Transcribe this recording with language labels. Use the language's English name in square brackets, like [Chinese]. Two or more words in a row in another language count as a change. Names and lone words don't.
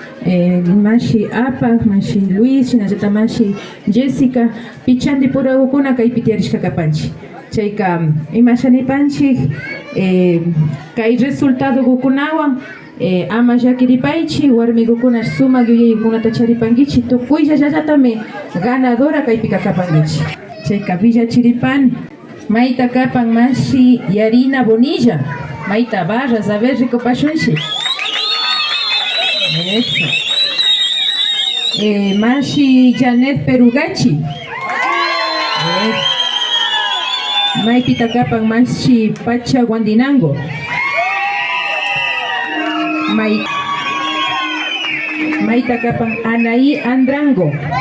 [Quechua] mashi Apa, mashi Luis, shinallata mashi Jessica pichandi purawukuna kaypi tiyarishka kapanchik chayka imashanipanchik kay resultado gukunawan ama llakiripaychik warmigukuna sumak yuyaykunata charipankichik tukuylla llallatami ganadora kaypika kapankichik chayka villachiripani mayta kapan mashi Yarina Bonilla mayta Barras [Spanish] a ver [Quechua] rikupashunchik. [Spanish] Eso. [Quechua] Mashi Janet Perugachi. Maipita kapan mashi Pacha Guandinango. Maita kapan Anaí Andrango.